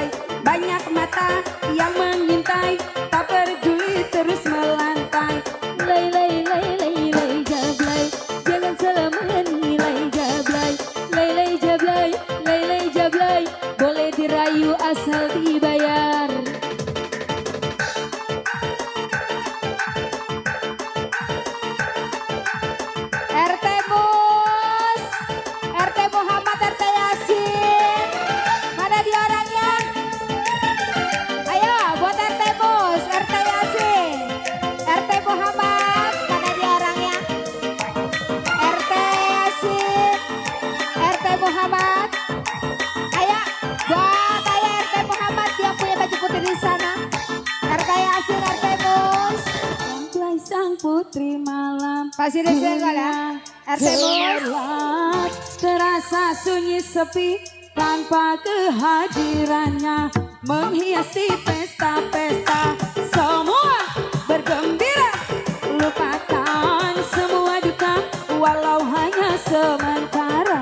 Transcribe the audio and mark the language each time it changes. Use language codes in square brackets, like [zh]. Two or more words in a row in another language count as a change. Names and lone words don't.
[id] Banyak mata yang mengintai, tak peduli terus melantai. Lai lai lai lai lai jablay, jangan salah menilai jablay. Lai lai jablay, lai lai jablay, boleh dirayu asal dibayar. RT Mus, RT Muhammad, RT Yasin. Mana dia orangnya? Ayo buat RT Mus, RT Yasin. RT Muhammad, mana dia orangnya? RT Yasin, RT Muhammad. Ayo buat RT Muhammad yang punya baju putih di sana. RT Yasin, RT Mus. Sampai sang putri malam. Kasih disenggol ya. RT Mus. Gelap, terasa sunyi sepi tanpa kehadirannya, menghiasi pesta-pesta, semua bergembira, lupakan semua duka walau hanya sementara.